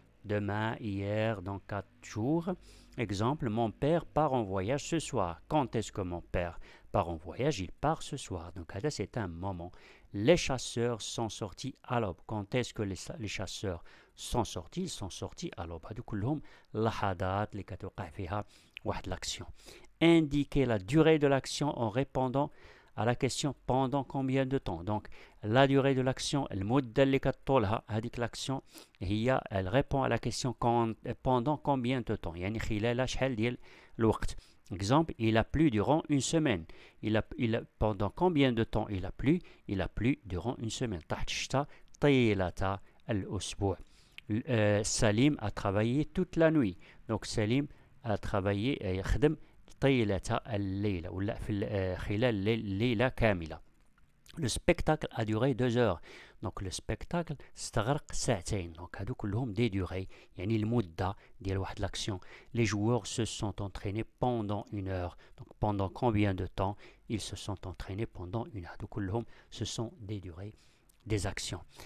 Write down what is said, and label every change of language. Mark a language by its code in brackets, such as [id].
[fr] demain, hier, dans 4 jours. Exemple, mon père part en voyage ce soir. Quand est-ce que mon père part en voyage? Il part ce soir. Donc, هذا c'est un moment. Les chasseurs sont sortis à l'aube. Quand est-ce que les chasseurs sont sortis? Ils sont sortis à l'aube. [ar] هادو كلهم لحظات اللي كتوقع فيها واحد l'action. [fr] Indiquer la durée de l'action en répondant à la question pendant combien de temps. Donc, la durée de l'action, [ar] المدة اللي كتطولها هذيك [fr] l'action هي elle répond à la question pendant combien de temps. [ar] يعني خلال شحال ديال الوقت. [fr] Exemple, il a plu durant une semaine. Pendant combien de temps il a plu? Il a plu durant une semaine. [ar] تحت الشتاء طيلة الأسبوع. [fr] Salim a travaillé toute la nuit. Donc, Salim a travaillé [ar] يخدم طيلة الليلة ولا في خلال ليلة كاملة. [fr] Le spectacle a duré 2 heures. Donc le spectacle [ar] استغرق ساعتين. [fr] Donc هادو كلهم des durées. [ar] يعني المدة ديال واحد l'action. [fr] Les joueurs se sont entraînés pendant 1 heure. Donc pendant combien de temps ils se sont entraînés pendant 1 heure. [ar] هادو كلهم [fr] ce sont des durées des actions.